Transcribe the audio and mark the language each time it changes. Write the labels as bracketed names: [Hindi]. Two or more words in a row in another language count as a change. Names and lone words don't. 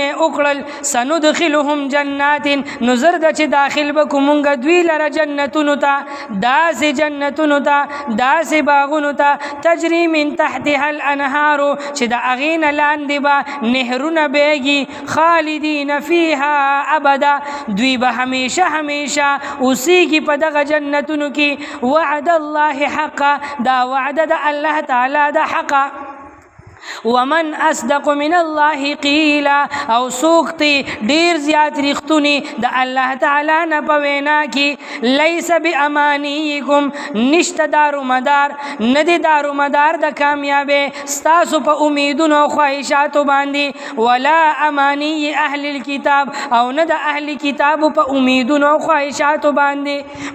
[Pashto] وکړل [Arabic] سندخلهم جنات نظر [Pashto] د چې داخل بکو مونږ دوی لره جنتونو ته، داسې جنتونو ته، داسې باغونو ته [Arabic] تجری من تحتها الانهار [Pashto] چې د هغې نه لاندې به نهرونه بیږي [Arabic] خالدین فیها ابدا، [Pashto] دوی به همیشه همیشه اوسیږي په دغه جنتونو کې. [Arabic] وعد الله حقا، [Pashto] دا وعد د الله تعالی د حقا. [Arabic] ومن اصدق من الله قیلا، [Pashto] او سوکتی ډیر زیات رښتونی د الله تعالی نه په وینا کې. [Arabic] لیس بامانیکم، [Pashto] نشته دارومدار، نه دی دارومدار د کامیابی ستاسو په امیدونو او خواهشاتو باندې، [Arabic] ولا امانی اهل الکتاب، [Pashto] او نه د اهل کتابو په امیدونو او خواهشاتو باندې.